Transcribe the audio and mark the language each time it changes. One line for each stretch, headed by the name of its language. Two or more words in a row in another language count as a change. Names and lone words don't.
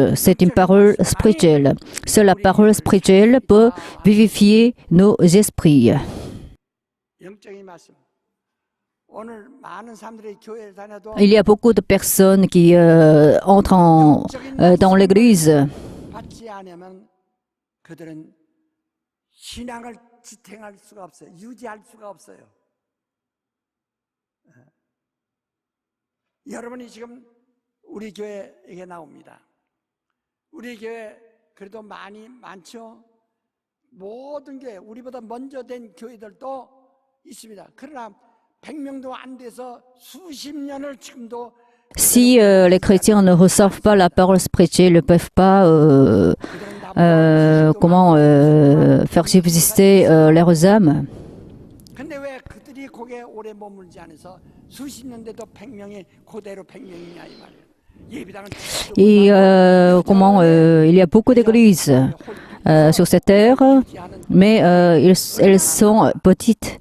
French: C'est une parole spirituelle. Seule la parole spirituelle peut vivifier nos esprits. Il y a beaucoup de personnes qui entrent dans l'église.
Korean: 지탱할 수가 없어요. 유지할 수가 없어요. 여러분이 지금 우리 교회에 나옵니다. 우리 교회 그래도 많죠. 모든 교회 우리보다 먼저 된 교회들도 있습니다. 그러나 100명도 안 돼서 수십 년을 지금도
French: Si les chrétiens ne reçoivent pas la parole spirituelle, ne peuvent pas faire subsister leurs âmes. Et il y a beaucoup d'églises sur cette terre, mais elles sont petites.